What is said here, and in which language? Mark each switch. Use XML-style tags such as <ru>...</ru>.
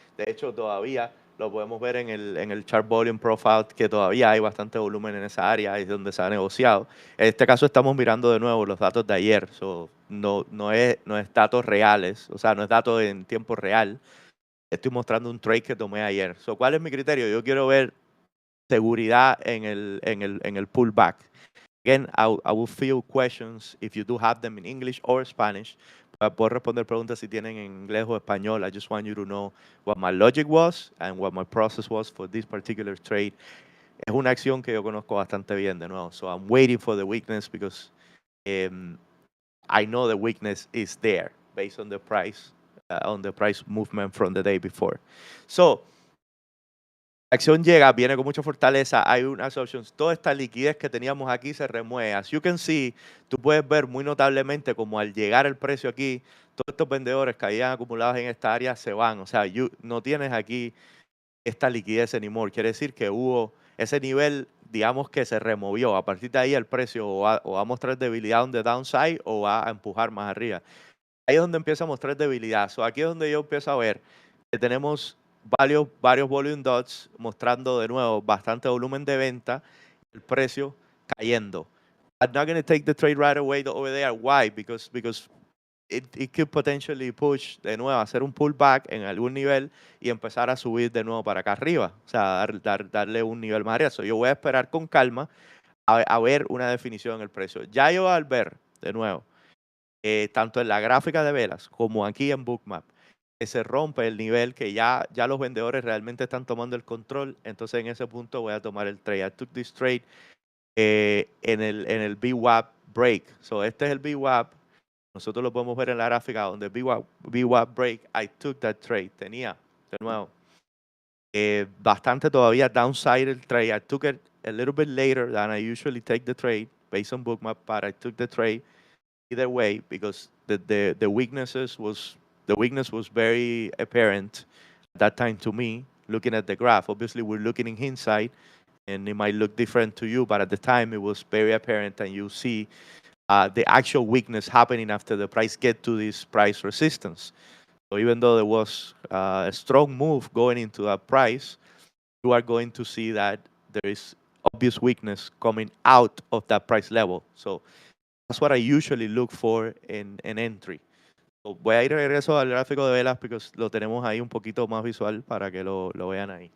<es>De hecho, todavía lo podemos ver en el chart volume profile que todavía hay bastante volumen en esa área, es donde se ha negociado. En este caso estamos mirando de nuevo los datos de ayer, no es datos reales, o sea, no es datos en tiempo real. Estoy mostrando un trade que tomé ayer. ¿Cuál es mi criterio? Yo quiero ver seguridad en el pullback.</es> <en>Again, I will field questions if you do have them in English or Spanish.</en> <es>Puedo responder preguntas si tienen en inglés o español.</es> <en>I just want you to know what my logic was and what my process was for this particular trade.</en> <es>Es una acción que yo conozco bastante bien de nuevo.</es> <en>So I'm waiting for the weakness because I know the weakness is there based on the price movement from the day before.</en> <es>So, la acción llega, viene con mucha fortaleza, hay unas options, toda esta liquidez que teníamos aquí se remueve.</es> <en>As you can see,</en> <es>tú puedes ver muy notablemente como al llegar el precio aquí, todos estos vendedores que habían acumulados en esta área se van. O sea, no tienes aquí esta liquidez anymore. Quiere decir que hubo ese nivel, digamos que se removió. A partir de ahí el precio o va a mostrar debilidad</es> <en>on the downside</en> <es>o va a empujar más arriba. Ahí es donde empieza a mostrar debilidad. Aquí es donde yo empiezo a ver que tenemos varios volume dots mostrando de nuevo bastante volumen de venta, el precio cayendo.</es> <en>I'm not going to take the trade right away over there. Why? Because it could potentially push</en> <es>de nuevo, hacer un pullback en algún nivel y empezar a subir de nuevo para acá arriba. O sea, darle un nivel más arriba. Yo voy a esperar con calma a ver una definición en el precio. Ya yo al ver de nuevo, tanto en la gráfica de velas como aquí en Bookmap, que se rompe el nivel que ya los vendedores realmente están tomando el control, entonces en ese punto voy a tomar el trade. I took this trade en el VWAP break. Este es el VWAP. Nosotros lo podemos ver en la gráfica donde VWAP break,</es> <en>I took that trade.</en> <es>Tenía, de nuevo, bastante todavía downside el trade.</es> <en>I took it a little bit later than I usually take the trade based on Bookmap, but I took the trade either way because the weakness was very apparent at that time to me looking at the graph. Obviously we're looking in hindsight and it might look different to you, but at the time it was very apparent and you see the actual weakness happening after the price get to this price resistance. So even though there was a strong move going into that price, you are going to see that there is obvious weakness coming out of that price level. So that's what I usually look for in entry.</en> <es>So voy a ir regreso al gráfico de velas porque lo tenemos ahí un poquito más visual para que lo vean ahí.</es>